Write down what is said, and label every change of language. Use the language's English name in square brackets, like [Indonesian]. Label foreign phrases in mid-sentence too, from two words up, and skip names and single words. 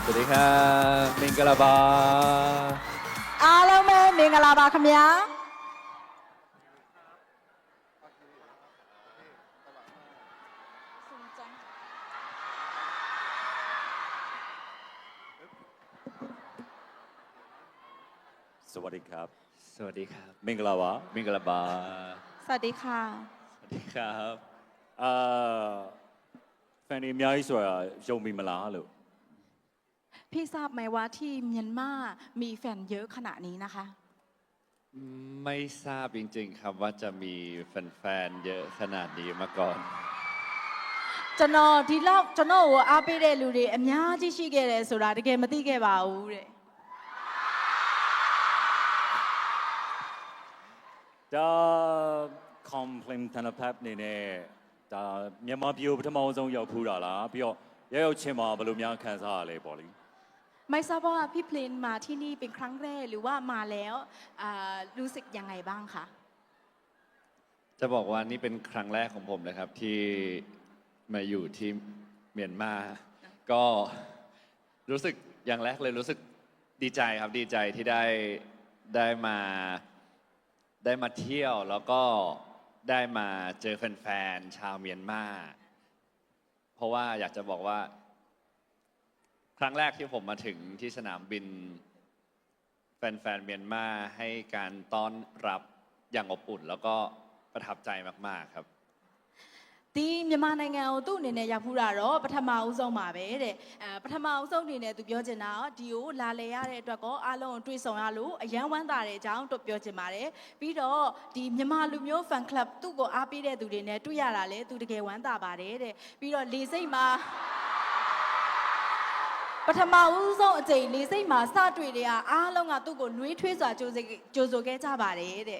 [Thai] ครับมิงกะลาบา [Burmese] အားလုံးပဲမင်္ဂလာပါခင်ဗျာ [Thai] สวัสดีครับ สวัสดีครับ [Burmese] မင်္ဂလာပါ [Thai] มิงกะลาบา สวัสดีค่ะ สวัสดีครับ [Burmese] แฟนအများကြီးဆိုတာယုံပြီမလားလို့ [Thai] พี่ทราบไหมว่าที่เมียนมามีแฟนเยอะขนาดนี้นะคะ ไม่ทราบจริงๆครับว่าจะมีแฟนๆเยอะขนาดนี้มาก่อน [Burmese] ကျွန်တော်ဒီလောက်ကျွန်တော်ကိုအားပေးတဲ့လူတွေအများကြီးရှိခဲ့တယ်ဆိုတာတကယ်မသိခဲ့ပါဘူးတဲ့ ဒါ complaint တနဖက်နေနဲ့ဒါမြန်မာပြည်ကိုပထမဆုံးရောက်ဖူးတာလားပြီးတော့ရောက်ချင်းမှာဘယ်လိုများခံစားရလဲပေါ့လေ [Thai] ไม่ทราบว่าพี่เพลนมาที่นี่เป็นครั้งแรกหรือว่ามาแล้วรู้สึกยังไงบ้างคะ จะบอกว่านี่เป็นครั้งแรกของผมนะครับที่มาอยู่ที่เมียนมาก็รู้สึก อย่างแรกเลยรู้สึกดีใจครับดีใจที่ได้มาเที่ยวแล้วก็ได้มาเจอแฟนๆชาวเมียนมาเพราะว่าอยากจะบอกว่าครั้งแรกที่ผมมาถึงที่สนามบินแฟนๆเมียนมาให้การต้อนรับอย่างอบอุ่นแล้วก็ประทับใจมากๆครับ [Burmese] ဒီမြန်မာနိုင်ငံကိုသူ့အနေနဲ့ရောက်ဖူးတာတော့ပထမအဦးဆုံးပါပဲတဲ့ပထမအဦးဆုံးအနေနဲ့သူပြောချင်တာဒီကိုလာလေရတဲ့အတွက်ကောအားလုံးတွေ့ဆုံရလို့အယံဝမ်းသာတဲ့အကြောင်းတို့ပြောချင်ပါတယ်ပြီးတော့ဒီမြန်မာလူမျိုး [English] fan club [Burmese] သူ့ကိုအားပေးတဲ့သူတွေနဲ့တွေ့ရတာလေသူတကယ်ဝမ်းသာပါတယ်တဲ့ပြီးတော့လေစိတ်မှာပထမဦးဆုံးအကြိမ်လေစိတ်မှာစတွေ့တဲ့အားလုံးကသူ့ကိုနှွေးထွေးစွာကြိုဆိုခဲ့ကြပါတယ်တဲ့